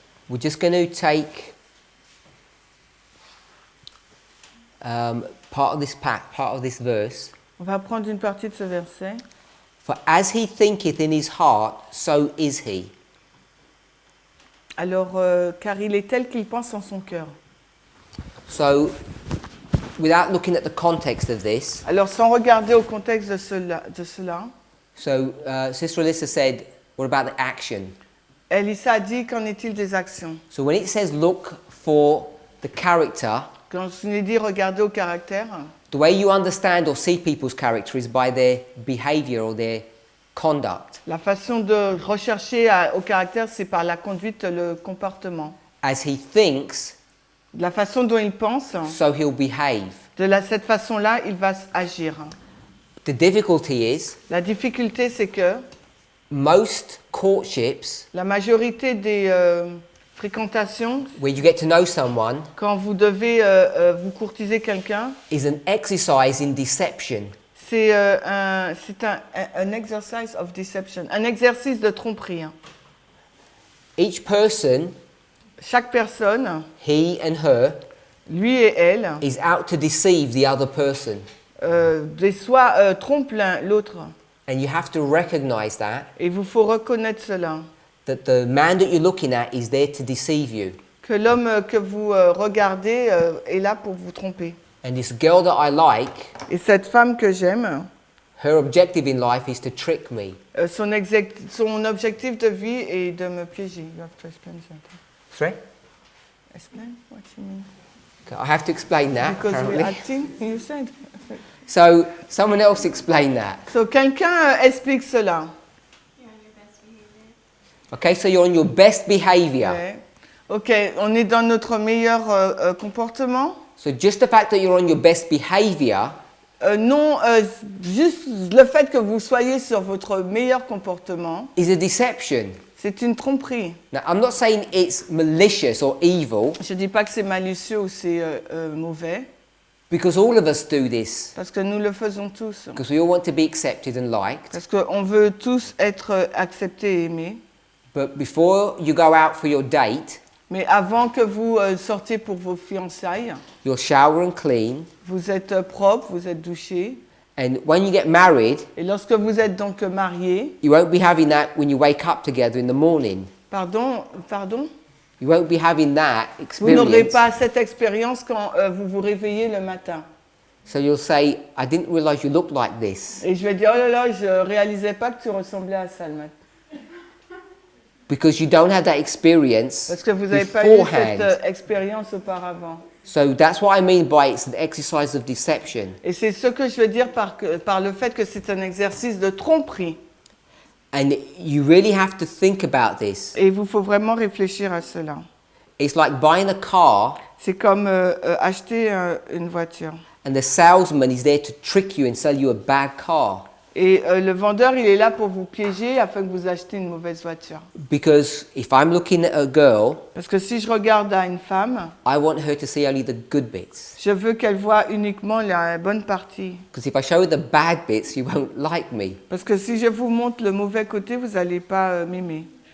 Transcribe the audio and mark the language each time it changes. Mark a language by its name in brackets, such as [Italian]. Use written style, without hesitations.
[English] we're just going to take part of this verse. [French] On va prendre une partie de ce verset. [English] For as he thinketh in his heart, so is he. [French] Alors, car il est tel qu'il pense en son cœur. [English] So, without looking at the context of this, [French] Alors, sans regarder au contexte de cela, [English] so Sister Alyssa said, what about the action? [French] Elissa a dit, qu'en est-il des actions? [English] So when it says look for the character, [French] Quand je lui ai dit regarder au caractère, [English] the way you understand or see people's character is by their behavior or their conduct. [French] la façon de rechercher au caractère, c'est par la conduite, le comportement. [English] As he thinks, [French] De la façon dont il pense, [English] so he'll behave. [French] cette façon-là, il va agir. [English] The difficulty is, [French] La difficulté, c'est que [English] most courtships, [French] la majorité des fréquentations, [English] where you get to know someone, [French] quand vous devez vous courtiser quelqu'un, [English] is an exercise in deception. [French] c'est un [English] exercise of deception, [French] un exercice de tromperie. [English] Each person, [French] Chaque personne, [English] he and her, [French] lui et elle, [English] is out to deceive the other person. [French] soit trompent l'autre. [English] And you have to recognize that, [French] Et il vous faut reconnaître cela, [English] that the man that you're looking at is there to deceive you. [French] que l'homme que vous regardez est là pour vous tromper. [English] And this girl that I like, [French] Et cette femme que j'aime, [English] Her objective in life is to trick me. [French] Son objectif de vie est de me piéger. [English] You have to explain that. Sorry? Explain what you mean. I have to explain that, Because we're apparently. acting, you said. So, someone else explain that. [French] So, quelqu'un explique cela. [English] You're on your best behavior. Okay, so you're on your best behavior. [French] Ouais. Ok, on est dans notre meilleur comportement. [English] So just the fact that you're on your best behavior [French] Non, juste le fait que vous soyez sur votre meilleur comportement, [English] is a deception. [French] c'est une tromperie. [English] Now, I'm not saying it's malicious or evil, [French] Je ne dis pas que c'est malicieux ou c'est mauvais, [English] because all of us do this. [French] parce que nous le faisons tous. [English] Because we all want to be accepted and liked. [French] Parce qu'on veut tous être acceptés et aimés. [English] But before you go out for your date, [French] Mais avant que vous sortiez pour vos fiançailles, [English] you'll shower and clean. [French] vous êtes propre, vous êtes douché. [English] And when you get married, [French] Et lorsque vous êtes donc mariés, [English] you won't be having that when you wake up together in the morning. [French] pardon, [English] You won't be having that [French] vous n'aurez [English] experience. [French] pas cette expérience quand vous vous réveillez le matin. [English] So you'll say, I didn't realize you looked like this. [French] Et je vais dire, oh là là, je réalisais pas que tu ressemblais à ça le matin. [English] Because you don't have that experience [French] Parce que vous n'avez pas eu cette [English] beforehand. [French] expérience auparavant. [English] So that's what I mean by it's an exercise of deception. [French] Et c'est ce que je veux dire par le fait que c'est un exercice de tromperie. [English] And you really have to think about this. [French] Et il vous faut vraiment réfléchir à cela. [English] It's like buying a car [French] C'est comme acheter une voiture. [English] and the salesman is there to trick you and sell you a bad car. [French] Et le vendeur, il est là pour vous piéger afin que vous achetiez une mauvaise voiture. [English] Because if I'm looking at a girl, [French] Parce que si je regarde à une femme, [English] I want her to see only the good bits. [French] je veux qu'elle voie uniquement la bonne partie. [English] Because if I show her the bad bits, she won't like me. [French] Parce que si je vous montre le mauvais côté, vous n'allez pas m'aimer.